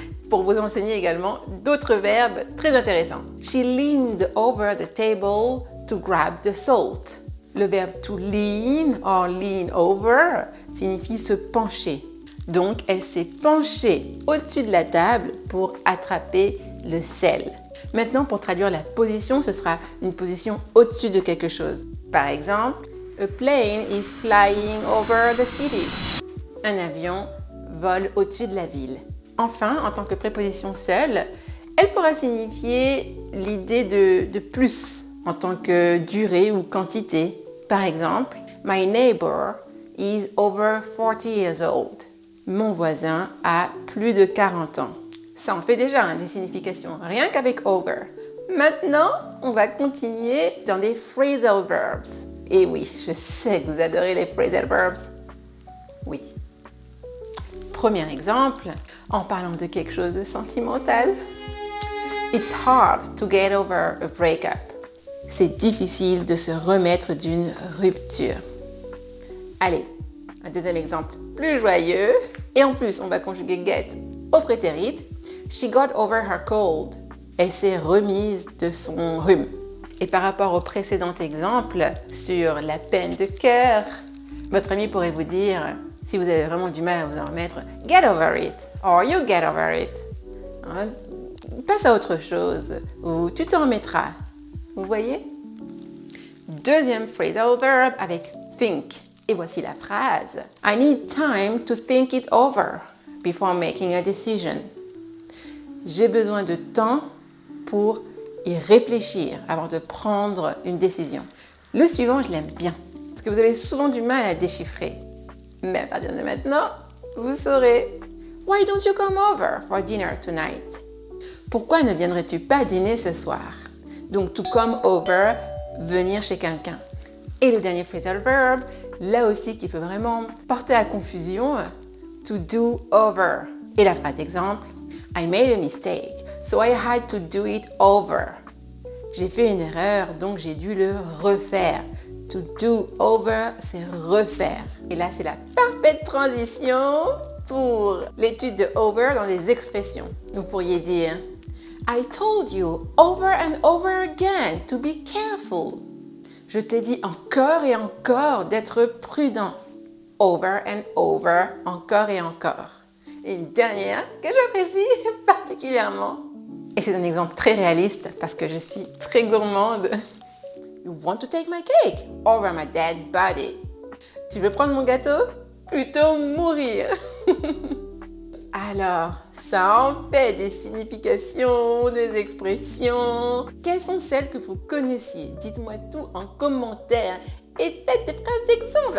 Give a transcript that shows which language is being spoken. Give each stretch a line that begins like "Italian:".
French: Pour vous enseigner également d'autres verbes très intéressants.
English: She leaned over the table to grab the salt.
French: Le verbe
English: to lean or lean over
French: signifie se pencher. Donc, elle s'est penchée au-dessus de la table pour attraper le sel. Maintenant, pour traduire la position, ce sera une position au-dessus de quelque chose. Par exemple,
English: a plane is flying over the city.
French: Un avion vole au-dessus de la ville. Enfin, en tant que préposition seule, elle pourra signifier l'idée de plus en tant que durée ou quantité. Par exemple,
English: my neighbor is over 40 years old.
French: Mon voisin a plus de 40 ans. Ça en fait déjà des significations, rien qu'avec over. Maintenant, on va continuer dans des phrasal verbs. Et oui, je sais que vous adorez les phrasal verbs. Oui. Premier exemple, en parlant de quelque chose de sentimental.
English: It's hard to get over a breakup.
French: C'est difficile de se remettre d'une rupture. Allez, un deuxième exemple plus joyeux. Et en plus, on va conjuguer get au prétérit.
English: She got over her cold.
French: Elle s'est remise de son rhume. Et par rapport au précédent exemple sur la peine de cœur, votre ami pourrait vous dire, si vous avez vraiment du mal à vous en remettre,
English: get over it, or you get over it.
French: Hein? Passe à autre chose, ou tu t'en remettras. Vous voyez? Deuxième phrasal verb avec think. Et voici la phrase.
English: I need time to think it over before making a decision.
French: J'ai besoin de temps pour y réfléchir avant de prendre une décision. Le suivant, je l'aime bien, parce que vous avez souvent du mal à le déchiffrer. Mais à partir de maintenant, vous saurez.
English: Why don't you come over for dinner tonight?
French: Pourquoi ne viendrais-tu pas dîner ce soir? Donc,
English: to come over,
French: venir chez quelqu'un. Et le dernier phrasal verb, là aussi qui peut vraiment porter à confusion, to do over. Et la phrase exemple,
English: I made a mistake, so I had to do it over.
French: J'ai fait une erreur, donc j'ai dû le refaire.
English: To do over,
French: c'est refaire. Et là, c'est la parfaite transition pour l'étude de over dans les expressions. Vous pourriez dire,
English: I told you over and over again to be careful.
French: Je t'ai dit encore et encore d'être prudent.
English: Over and over,
French: encore et encore. Et une dernière que j'apprécie particulièrement. Et c'est un exemple très réaliste parce que je suis très gourmande.
English: You want to take my cake over my dead body.
French: Tu veux prendre mon gâteau? Plutôt mourir. Alors, ça en fait des significations, des expressions. Quelles sont celles que vous connaissiez? Dites-moi tout en commentaire et faites des phrases d'exemple.